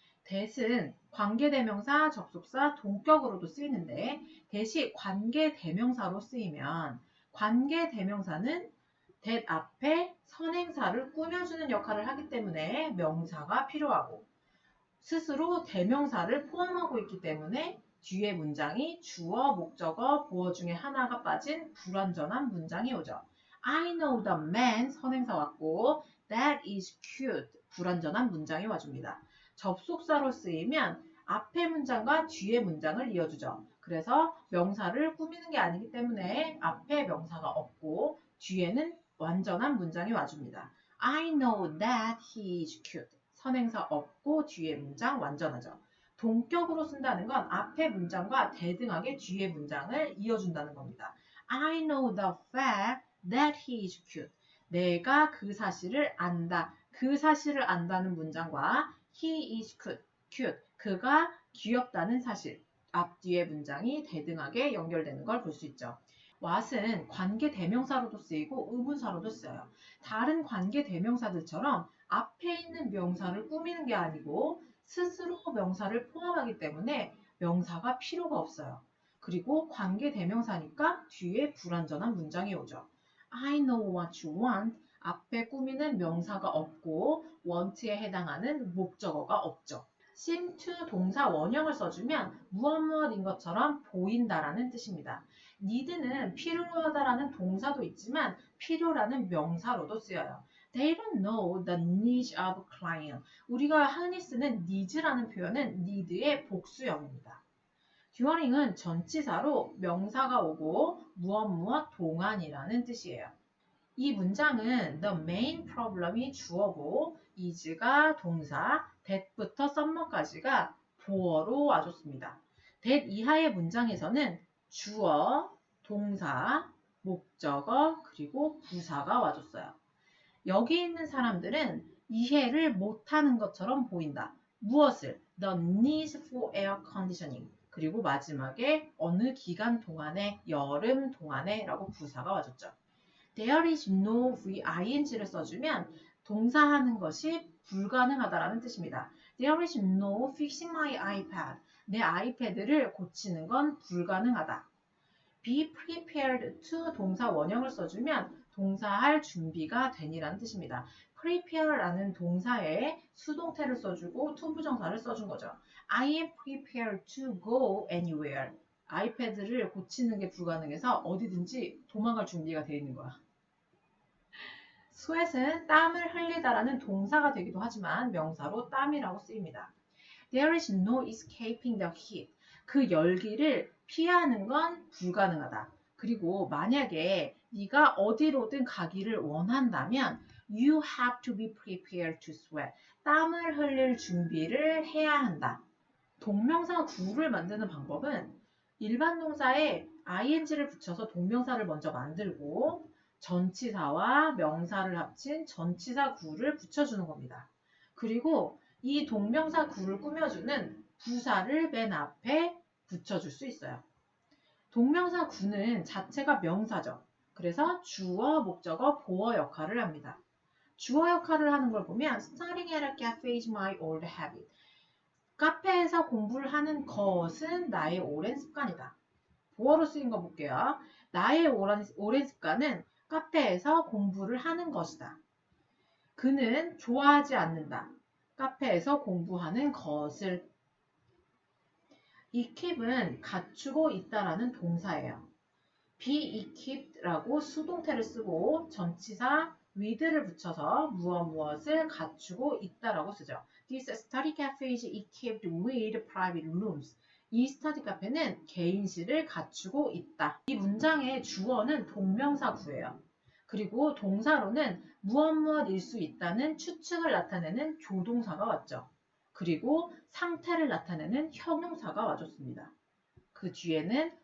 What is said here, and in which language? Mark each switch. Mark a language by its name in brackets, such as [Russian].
[Korean] that은 관계대명사, 접속사, 동격으로도 쓰이는데 that이 관계대명사로 쓰이면 관계대명사는 that 앞에 선행사를 꾸며주는 역할을 하기 때문에 명사가 필요하고 스스로 대명사를 포함하고 있기 때문에 뒤에 문장이 주어, 목적어, 보어 중에 하나가 빠진 불완전한 문장이 오죠. [English] I know the man [Korean] 선행사 왔고 [English] that is cute [Korean] 불완전한 문장이 와줍니다. 접속사로 쓰이면 앞에 문장과 뒤에 문장을 이어주죠. 그래서 명사를 꾸미는 게 아니기 때문에 앞에 명사가 없고 뒤에는 완전한 문장이 와줍니다. [English] I know that he is cute. [Korean] 선행사 없고 뒤에 문장 완전하죠. 동격으로 쓴다는 건 앞에 문장과 대등하게 뒤에 문장을 이어준다는 겁니다. [English] I know the fact that he is cute. [Korean] 내가 그 사실을 안다. 그 사실을 안다는 문장과 [English] he is cute. [Korean] 그가 귀엽다는 사실. 앞뒤의 문장이 대등하게 연결되는 걸 볼 수 있죠. what은 관계 대명사로도 쓰이고 의문사로도 써요. 다른 관계 대명사들처럼 앞에 있는 명사를 꾸미는 게 아니고 스스로 명사를 포함하기 때문에 명사가 필요가 없어요. 그리고 관계 대명사니까 뒤에 불완전한 문장이 오죠. [English] I know what you want. [Korean] 앞에 꾸미는 명사가 없고 want에 해당하는 목적어가 없죠. seem to 동사 원형을 써주면 무엇무엇인 것처럼 보인다라는 뜻입니다. need는 필요하다라는 동사도 있지만 필요라는 명사로도 쓰여요. [English] They don't know the needs of client. [Korean] 우리가 흔히 쓰는 needs라는 표현은 need의 복수형입니다. during은 전치사로 명사가 오고 무엇 동안이라는 뜻이에요. 이 문장은 the main problem이 주어고 is가 동사, that부터 summer까지가 보어로 와줬습니다. that 이하의 문장에서는 주어, 동사, 목적어, 그리고 부사가 와줬어요. 여기 있는 사람들은 이해를 못하는 것처럼 보인다. 무엇을? [English] The need for air conditioning. [Korean] 그리고 마지막에 어느 기간 동안에, 여름 동안에 라고 부사가 와줬죠. [English] There is no [Korean] ing를 써주면 동사하는 것이 불가능하다라는 뜻입니다. [English] There is no fixing my iPad. [Korean] 내 아이패드를 고치는 건 불가능하다. [English] Be prepared to [Korean] 동사 원형을 써주면 동사할 준비가 되니라는 뜻입니다. prepare라는 동사에 수동태를 써주고 to 부정사를 써준 거죠. [English] I am prepared to go anywhere. [Korean] 아이패드를 고치는 게 불가능해서 어디든지 도망갈 준비가 되어 있는 거야. sweat은 땀을 흘리다라는 동사가 되기도 하지만 명사로 땀이라고 쓰입니다. [English] There is no escaping the heat. [Korean] 그 열기를 피하는 건 불가능하다. 그리고 만약에 네가 어디로든 가기를 원한다면 [English] you have to be prepared to sweat. [Korean] 땀을 흘릴 준비를 해야 한다. 동명사 구를 만드는 방법은 일반 동사에 ing를 붙여서 동명사를 먼저 만들고 전치사와 명사를 합친 전치사 구를 붙여주는 겁니다. 그리고 이 동명사 구를 꾸며주는 부사를 맨 앞에 붙여줄 수 있어요. 동명사 구는 자체가 명사죠. 그래서 주어, 목적어, 보어 역할을 합니다. 주어 역할을 하는 걸 보면 [English] Studying at a cafe is my old habit. [Korean] 카페에서 공부를 하는 것은 나의 오랜 습관이다. 보어로 쓰인 거 볼게요. 나의 오랜 습관은 카페에서 공부를 하는 것이다. 그는 좋아하지 않는다. 카페에서 공부하는 것을. equip은 갖추고 있다라는 동사예요. be equipped라고 수동태를 쓰고 전치사 with를 붙여서 무엇을 갖추고 있다라고 쓰죠. [English] This study cafe is equipped with private rooms. [Korean] 이 스터디 카페는 개인실을 갖추고 있다. 이 문장의 주어는 동명사 구예요. 그리고 동사로는 무엇일 수 있다는 추측을 나타내는 조동사가 왔죠. 그리고 상태를 나타내는 형용사가 와줬습니다. 그 뒤에는